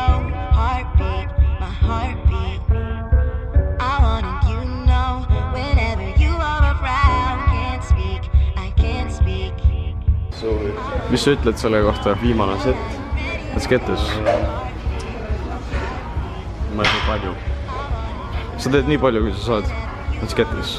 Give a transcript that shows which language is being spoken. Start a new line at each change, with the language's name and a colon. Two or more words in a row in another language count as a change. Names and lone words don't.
English: Heartbeat, my heartbeat. I wanted you to know whenever you are around. Can't speak, I can't speak.
Estonian: Mis sa ütled selle kohta? Viimane set.
English: Let's get this.
Estonian: Ma ei saa palju. Sa teed nii palju, kui sa saad.
English: Let's get this.